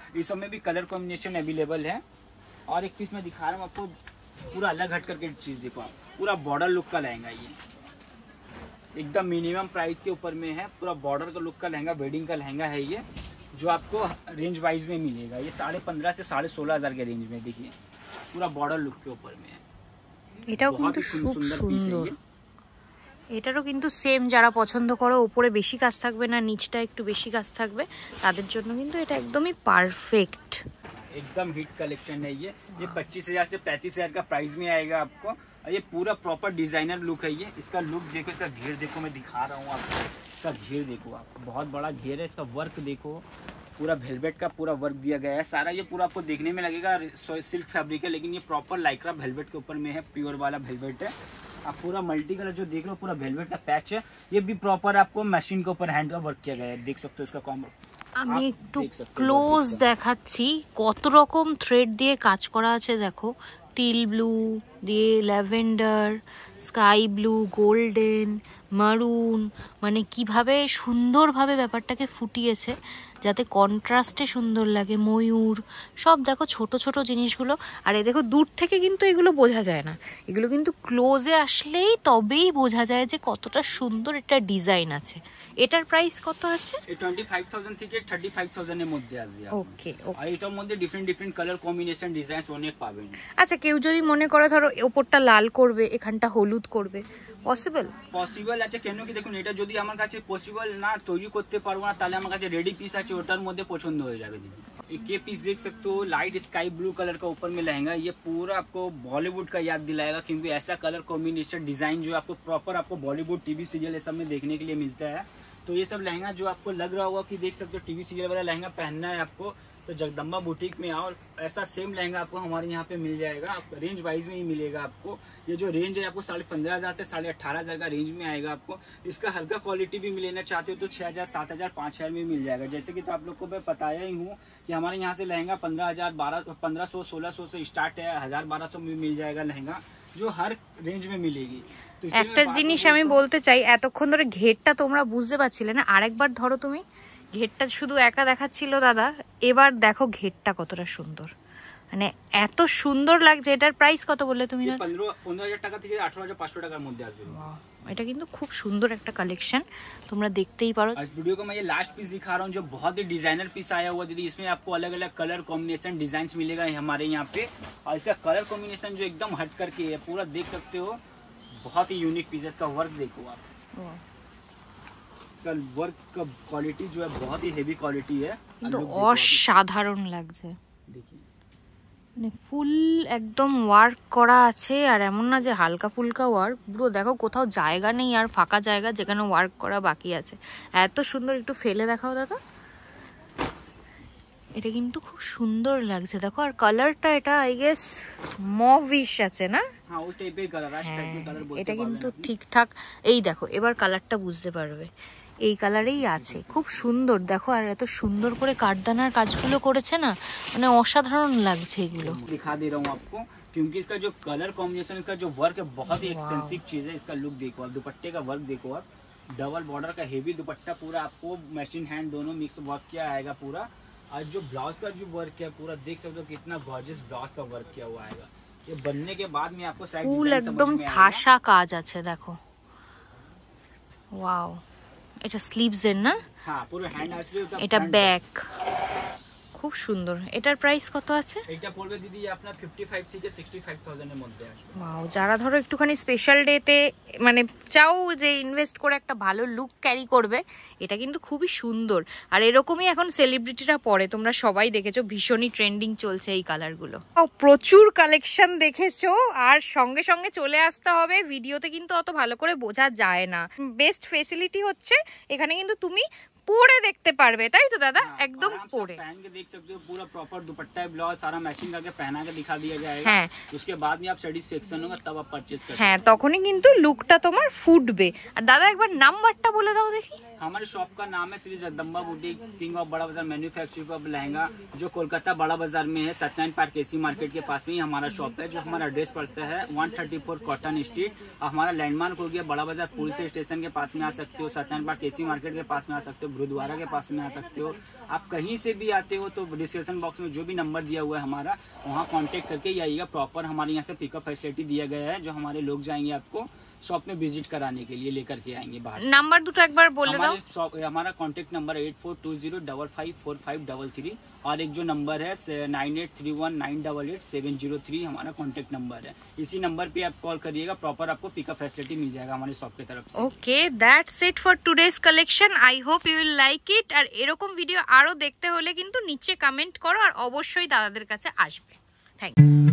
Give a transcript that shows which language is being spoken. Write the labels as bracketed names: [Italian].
[Hindi] इस सब में भी कलर कॉम्बिनेशन अवेलेबल है। और एक पीस मैं दिखा रहा हूँ आपको, पूरा अलग हट करके चीज देखो आप, पूरा बॉर्डर लुक का लहंगा, ये एकदम मिनिमम प्राइस के ऊपर में है, पूरा बॉर्डर का लुक का लहंगा, वेडिंग का लहंगा है ये, जो आपको रेंज वाइज में मिलेगा। ये 15.5 से 16.5 हज़ार के रेंज में, देखिए पूरा बॉर्डर लुक के ऊपर में है। [Bangla] এটাও কিন্তু খুব সুন্দর, এটারও কিন্তু সেম যারা পছন্দ করো উপরে বেশি কাজ থাকবে না, নিচটা একটু বেশি কাজ থাকবে, তাদের জন্য কিন্তু এটা একদমই পারফেক্ট। [Hindi] एकदम हिट कलेक्शन है ये 25,000 से 35,000 का प्राइस में आएगा आपको। ये पूरा प्रॉपर डिजाइनर लुक है। ये इसका लुक देखो, इसका घेर देखो, मैं दिखा रहा हूँ आपको, इसका घेर देखो आप, बहुत बड़ा घेर है। इसका वर्क देखो, पूरा वेलवेट का पूरा वर्क दिया गया है सारा। ये पूरा आपको देखने में लगेगा सिल्क फैब्रिक है, लेकिन ये प्रॉपर लाइक्रा वेलवेट के ऊपर में है, प्योर वाला वेलवेट है। आप पूरा मल्टी कलर जो देख रहे हो, पूरा वेलवेट का पैच है। ये भी प्रॉपर आपको मशीन के ऊपर हैंड का वर्क किया गया है, देख सकते हो इसका कॉम्बो। [Bangla] আমি একটু ক্লোজ দেখাচ্ছি, কত রকম থ্রেড দিয়ে কাজ করা আছে দেখো, টিল ব্লু দিয়ে, ল্যাভেন্ডার, স্কাই ব্লু, গোল্ডেন, মারুন, মানে কিভাবে সুন্দরভাবে ব্যাপারটাকে ফুটিয়েছে যাতে কন্ট্রাস্টে সুন্দর লাগে। ময়ূর সব দেখো, ছোট ছোট জিনিসগুলো। আর এই দেখো, দূর থেকে কিন্তু এগুলো বোঝা যায় না, এগুলো কিন্তু ক্লোজে আসলেই তবেই বোঝা যায় যে কতটা সুন্দর এটা ডিজাইন আছে। এটার প্রাইস কত আছে? 25,000 থেকে 35,000 এর মধ্যে আসবে। ওকে, আর এটার মধ্যে ডিফারেন্ট কালার কম্বিনেশন ডিজাইন অনেক পাবেন। আচ্ছা, কেউ যদি মনে করে ধরো ওপরটা লাল করবে, এখানটা হলুদ করবে, পসিবল আছে। কেন কি দেখুন, এটা যদি আমার কাছে পসিবল না তৈরি করতে পারবো না, তাহলে আমার কাছে রেডি পিস আছে, ওটার মধ্যে পছন্দ হয়ে যাবে। [Hindi] दीदी ये पीस देख सकते हो, लाइट स्काई ब्लू कलर का ऊपर में लहंगा। ये पूरा आपको बॉलीवुड का याद दिलाएगा, क्योंकि ऐसा कलर कॉम्बिनेशन डिजाइन जो आपको प्रॉपर आपको बॉलीवुड टीवी सीरियल ये सब में देखने के लिए मिलता है। तो ये सब लहंगा जो आपको लग रहा होगा कि देख सकते हो टीवी सीरियल वाला लहंगा पहनना है आपको, तो जगदम्बा बुटीक में आओ, ऐसा सेम लहंगा आपको हमारे यहाँ पे मिल जाएगा। आप रेंज वाइज में ही मिलेगा आपको। ये जो रेंज है आपको 15,500 से 18,500 का रेंज में आएगा आपको। इसका हल्का क्वालिटी भी लेना चाहते हो तो 6,000, 7,000, 5,000 में मिल जाएगा। जैसे कि तो आप लोग को मैं बताया ही हूँ कि हमारे यहाँ से लहंगा 15,000, 1500, 1600 से स्टार्ट है, 1,000-1,200 में मिल जाएगा लहंगा, जो हर रेंज में मिलेगी। [Bangla] একটা জিনিস আমি বলতে চাই, এতক্ষণ ধরে ঘেরটা তোমরা বুঝতে পারছিলে না, আরেকবার ধরো তুমি, ঘেরটা শুধু একা দেখাচ্ছিল দাদা, এবার দেখো ঘেরটা কতটা সুন্দর, মানে এত সুন্দর লাগছে। এটার প্রাইস কত বললে তুমি? 15,000 টাকা থেকে 18,500 টাকার মধ্যে আসবে। এটা কিন্তু খুব সুন্দর একটা কালেকশন, তোমরা দেখতেই পারো। [Hindi] आज वीडियो को मैं ये लास्ट पीस दिखा रहा हूँ, जो बहुत ही डिजाइनर पीस आया हुआ दीदी। इसमें आपको अलग अलग कलर कॉम्बिनेशन डिजाइन मिलेगा हमारे यहाँ पे, और इसका कलर कॉम्बिनेशन जो एकदम हट करके है, पूरा देख सकते हो, बहुत ही यूनिक पीस है। इसका वर्क देखो आप, इसका वर्क का क्वालिटी जो है बहुत ही हेवी क्वालिटी है, [Bangla] অসাধারণ লাগছে। [Hindi] देखिए [Bangla] মানে ফুল একদম ওয়ার্ক করা আছে, আর এমন না যে হালকা ফুলকা ওয়ার্ক, পুরো দেখো কোথাও জায়গা নেই আর ফাঁকা জায়গা যেখানে ওয়ার্ক করা বাকি আছে। এত সুন্দর, একটু ফেলে দেখাও দাদা, এটা কিন্তু খুব সুন্দর লাগছে দেখো। আর কালারটা এটা আই গেস মভিশ আছে না? হ্যাঁ, ওই টাইপের কালার, আশ টাইপের কালার বলতে পারবেন। এটা কিন্তু ঠিকঠাক, এই দেখো এবার কালারটা বুঝতে পারবে, এই কালারেই আছে, খুব সুন্দর দেখো। আর এত সুন্দর করে কাঠদানার কাজগুলো করেছে না, মানে অসাধারণ লাগছে এগুলো। [Hindi] दिखा दे रहा हूँ आपको, क्योंकि इसका जो कलर कॉम्बिनेशन, इसका जो वर्क है बहुत ही एक्सपेंसिव चीज है। इसका लुक देखो आप, दुपट्टे का वर्क देखो आप, डबल बॉर्डर का हेवी दुपट्टा, पूरा आपको मशीन हैंड दोनों मिक्स वर्क किया आएगा पूरा। और जो ब्लाउज का जो वर्क है पूरा देख सकते हो कितना गॉर्जियस ब्लाउज का वर्क किया हुआ आएगा। ये बनने के बाद में आपको साइड [Bangla] ফুল একদম ঠাসা কাজ আছে দেখো। ওয়াও, এটা স্লিভস এর না? হ্যাঁ, পুরো হ্যান্ড আছে। এটা ব্যাক, খুব সুন্দর। এটার প্রাইস কত আছে? এটা পড়বে দিদি আপনার 55 থেকে 65000 এর মধ্যে আসবে। ওয়াও, যারা ধরো একটুখানি স্পেশাল ডেতে মানে চাও যে ইনভেস্ট করে একটা ভালো লুক ক্যারি করবে, এটা কিন্তু খুবই সুন্দর। আর এরকমই এখন সেলিব্রিটিরা পরে, তোমরা সবাই দেখেছো, ভীষণই ট্রেন্ডিং চলছে এই কালারগুলো। প্রচুর কালেকশন দেখেছো, আর সঙ্গে সঙ্গে চলে আসতে হবে, ভিডিওতে কিন্তু অত ভালো করে বোঝা যায় না। বেস্ট ফেসিলিটি হচ্ছে এখানে কিন্তু তুমি পরে দেখতে পারবে, তাই তো দাদা? একদম পরে [Hindi] पहन के देख सकते हो, पूरा प्रॉपर दुपट्टा ब्लाउज सारा मैचिंग करके पहना के दिखा दिया जाएगा। [Bangla] হ্যাঁ, [Hindi] उसके बाद में आप सेटिस्फेक्शन होगा तब आप परचेज कर [Bangla] হ্যাঁ, তখনই কিন্তু লুকটা তোমার ফুটবে। আর দাদা একবার নাম্বারটা বলে দাও দেখি। [Hindi] हमारे शॉप का नाम है Shri Jagdamba boutique, king of बड़ा बाजार मैन्युफैक्चरिंग ऑफ लहंगा, जो कोलकाता बड़ा बाजार में है। सत्यनारायण पार्क एसी मार्केट के पास में ही हमारा शॉप है। जो हमारा एड्रेस पड़ता है 134 कॉटन स्ट्रीट। हमारा लैंडमार्क हो गया बड़ा बाजार पुलिस स्टेशन के पास में आ सकते हो, सत्यनारायण पार्क एसी मार्केट के पास में आ सकते हो, गुरुद्वारा के पास में आ सकते हो। आप कहीं से भी आते हो तो डिस्क्रिप्शन बॉक्स में जो भी नंबर दिया हुआ है हमारा, वहाँ कॉन्टेक्ट करके ही आइएगा। प्रॉपर हमारे यहाँ से पिकअप फैसिलिटी दिया गया है, जो हमारे लोग जाएंगे आपको शॉप में विजिट कराने के लिए लेकर के आएंगे बाहर। [Bangla] নাম্বার দুটো একবার বলে দাও। [Hindi] हमारा कॉन्टेक्ट नंबर 8420554533 और एक जो नंबर है 9831988703 हमारा कॉन्टेक्ट नंबर है। इसी नंबर पे आप कॉल करिएगा, प्रॉपर आपको पिकअप फैसिलिटी मिल जाएगा हमारे शॉप की तरफ से। [English] Okay, that's it for today's collection. I hope you will like it. [Bangla] আর এরকম ভিডিও আরো দেখতে হলে কিন্তু নিচে কমেন্ট করো, আর অবশ্যই দাদাদের কাছে আসবে। Thank you.